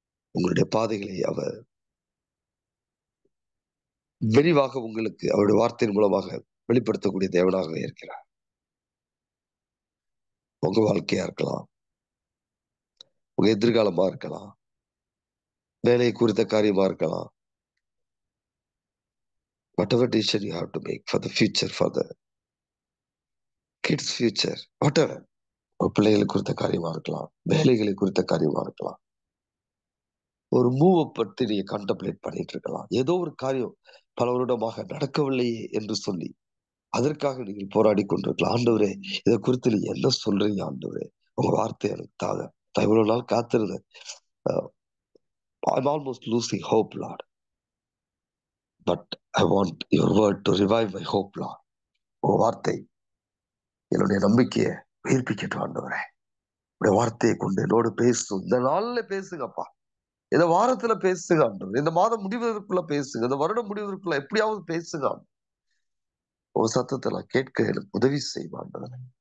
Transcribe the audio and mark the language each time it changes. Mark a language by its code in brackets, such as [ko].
[ta] உங்களுடைய பாதைகளை அவர் விரிவாக உங்களுக்கு அவருடைய வார்த்தையின் மூலமாக வெளிப்படுத்தக்கூடிய தேவனாக இருக்கிறார். உங்க வாழ்க்கையா இருக்கலாம், உங்க எதிர்காலமா இருக்கலாம், வேலை குறித்த காரியமா இருக்கலாம். [en] Whatever decision you have to make for the future, for the kids future, whatever. [ta] பிள்ளைகளை குறித்த காரியமா இருக்கலாம், வேலைகளை குறித்த காரியமா இருக்கலாம். ஒரு மூவ் பற்றி நீங்க கான்டம்ப்ளேட் பண்ணிட்டு இருக்கலாம். ஏதோ ஒரு காரியம் பல வருடமாக நடக்கவில்லையே என்று சொல்லி அதற்காக நீங்கள் போராடி கொண்டிருக்கலாம். ஆண்டவரே, இதை குறித்து நீங்க என்ன சொல்றீங்க ஆண்டவரே? உங்க வார்த்தை எனக்கு தாங்க. நான் இவ்வளவு நாள் காத்திருந்தேன். [en] I'm almost losing hope, Lord. But I want your word to revive my hope, Lord. [ta] உங்க வார்த்தை என்னுடைய நம்பிக்கையை உயிர்ப்பிக்கட்டும் ஆண்டவரே. உடைய வார்த்தையை கொண்டு என்னோடு பேசும். இந்த நாள்ல பேசுங்கப்பா. இந்த வாரத்துல பேசுங்க ஆண்டவரே. இந்த மாதம் முடிவதற்குள்ள பேசுங்க. இந்த வருடம் முடிவதற்குள்ள எப்படியாவது பேசுங்க. உங்க சத்தத்தை நான் கேட்க எனக்கு உதவி செய்யும் ஆண்டவரே.